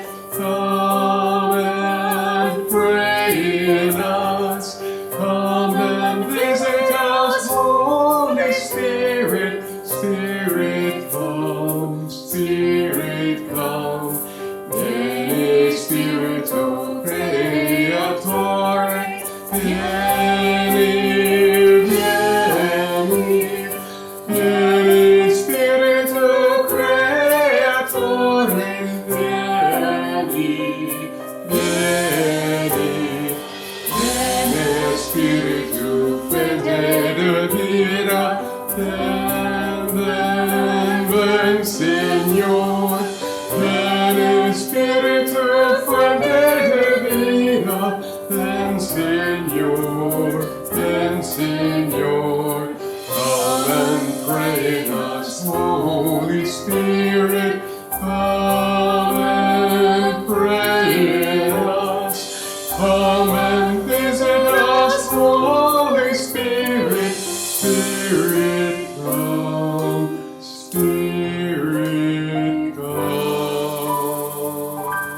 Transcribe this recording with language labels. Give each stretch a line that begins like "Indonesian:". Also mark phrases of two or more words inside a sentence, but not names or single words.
English: Come and pray in us. Come and visit us, Holy Spirit. Spirit come, Spirit come.
Italian: Vieni Spiritu Creatore. Vieni, vieni. Vieni Spiritu Creatore, vieni, vieni, vieni Spiritu Fede de Vita, ven Signor, vieni Spiritu Fede de Vita, ven Signor, ven Signor.
English: Come and pray in us, Holy Spirit. Come and pray in us. Come and visit us, Holy Spirit. Spirit come, Spirit come.